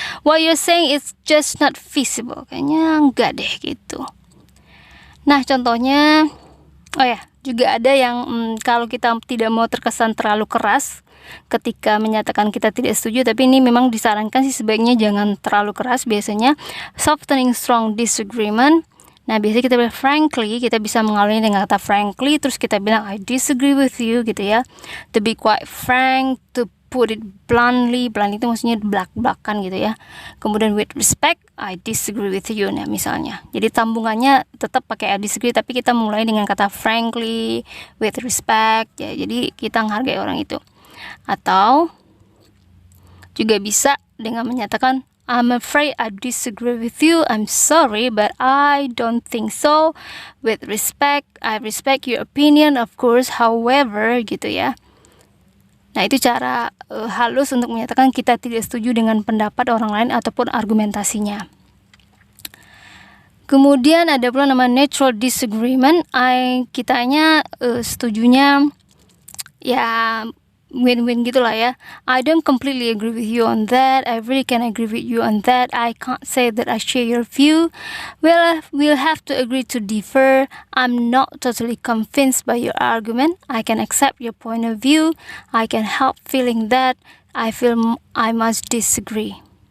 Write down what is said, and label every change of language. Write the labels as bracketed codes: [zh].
[en] What you're saying is just not feasible. [id] Kayaknya enggak deh gitu. Nah contohnya, juga ada yang kalau kita tidak mau terkesan terlalu keras ketika menyatakan kita tidak setuju, tapi ini memang disarankan sih sebaiknya jangan terlalu keras. [en] Biasanya softening strong disagreement. [id] Nah biasanya kita bilang frankly, kita bisa mengalunya dengan kata frankly, terus kita bilang [en] I disagree with you [id] gitu ya. [en] To be quite frank, to put it bluntly, blunt [id] itu maksudnya belak-belakan gitu ya. [en] Kemudian with respect, I disagree with you, [id] nah misalnya. Jadi sambungannya tetap pakai [en] I disagree, [id] tapi kita mulai dengan kata frankly, with respect ya. Jadi kita menghargai orang itu. Atau juga bisa dengan menyatakan [en] I'm afraid I disagree with you. I'm sorry, but I don't think so. With respect, I respect your opinion, of course. However, [id] gitu ya. Nah, itu cara halus untuk menyatakan kita tidak setuju dengan pendapat orang lain ataupun argumentasinya. Kemudian ada pula nama neutral disagreement. Kitanya setujunya ya win-win gitulah ya. [en] I don't completely agree with you on that. I really can agree with you on that. I can't say that I share your view. We'll have to agree to differ. I'm not totally convinced by your argument. I can accept your point of view. I can help feeling that I feel I must disagree.